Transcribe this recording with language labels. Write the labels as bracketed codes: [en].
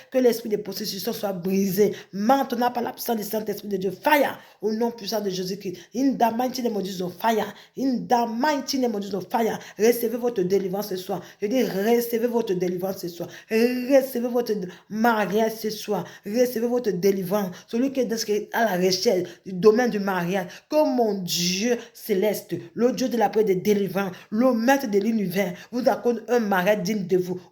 [fr] Que l'esprit de possession soit brisé. Maintenant, par la puissance du Saint-Esprit de Dieu, fire. Au nom puissant de Jésus-Christ. [en] In the mighty name of Jesus, fire. In the mighty name of Jesus, fire. [fr] Recevez votre délivrance ce soir. Je dis, recevez votre délivrance ce soir. Recevez votre mariage ce soir. Recevez votre délivrance. Celui qui est à la recherche du domaine du mariage. Que mon Dieu céleste, le Dieu de la paix et de délivrance, le maître de l'univers, vous accorde un mariage digne de vous.